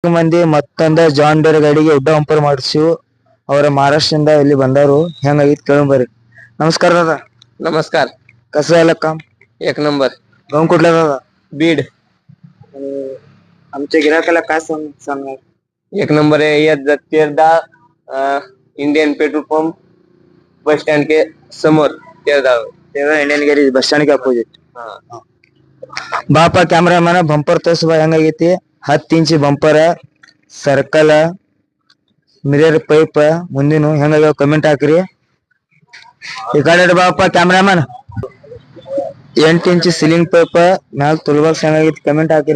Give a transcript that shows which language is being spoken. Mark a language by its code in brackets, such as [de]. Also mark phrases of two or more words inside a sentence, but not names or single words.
[kn] ಮಂದಿ ಮತ್ತೊಂದ ಜಾನ್ ಡೇರ್ ಗಾಡಿಗೆ ಉಡ್ಡ ಬಂಪರ್ ಮಾಡಿಸಿವು. ಅವರ ಮಹಾರಾಷ್ಟ್ರದಿಂದ ಇಲ್ಲಿ ಬಂದಾರು. ಹೆಂಗಾಗಿತ್ತು ಕೇಳಂಬರಿ. [mr] नमस्कार दादा. नमस्कार. कसं झालं काम? एक नंबर. गाव कुठला दादा? बीड. आमच्या गिराकाला काय सांगणार? एक नंबर आहे. या तेरदा इंडियन पेट्रोल पंप बस स्टैंड के समोर तेरदा इंडियन गॅरेज [en] bus stand [mr] के अपोजिट. बापा कॅमेरामॅन [kn] ಬಂಪರ್ ತೋರಿಸುವ ಹೆಂಗಾಗೈತಿ. 10 ಇಂಚ್ ಬಂಪರ್, ಸರ್ಕಲ್, [en] mirror pipe [kn] ಮುಂದಿನ ಹೆಂಗಾಗ್ಯಾವ ಕಮೆಂಟ್ ಹಾಕ್ರಿ. ಈ ಕಡೆ ಬಾಪ ಕ್ಯಾಮ್ರಾಮನ್ 8 ಇಂಚ್ [en] ceiling pipe [kn] ಮ್ಯಾಲ [en] tool box [kn] ಹೆಂಗಾಗೈತಿ ಕಮೆಂಟ್ ಹಾಕ್ರಿ.